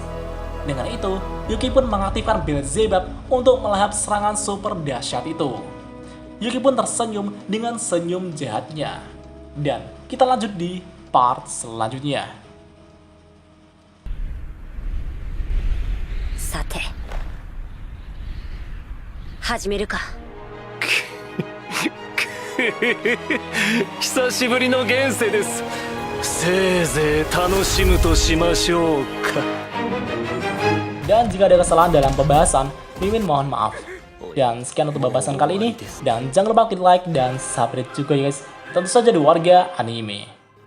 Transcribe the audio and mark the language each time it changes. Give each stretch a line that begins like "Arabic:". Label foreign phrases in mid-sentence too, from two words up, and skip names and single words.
Indonesian: Dengan itu, Yuki pun mengaktifkan Beelzebub untuk melahap serangan super dahsyat itu. Yuki pun tersenyum dengan senyum jahatnya. Dan kita lanjut di part selanjutnya.
Japanese: Sate. 始めるか. 久しぶりの現世です。せいぜい楽しむとしましょうか。
Indonesian: Dan jika ada kesalahan dalam pembahasan, Mimin mohon maaf. Dan sekian untuk pembahasan kali ini. Dan jangan lupa klik like dan subscribe juga ya guys. Tentu saja di Warga Anime.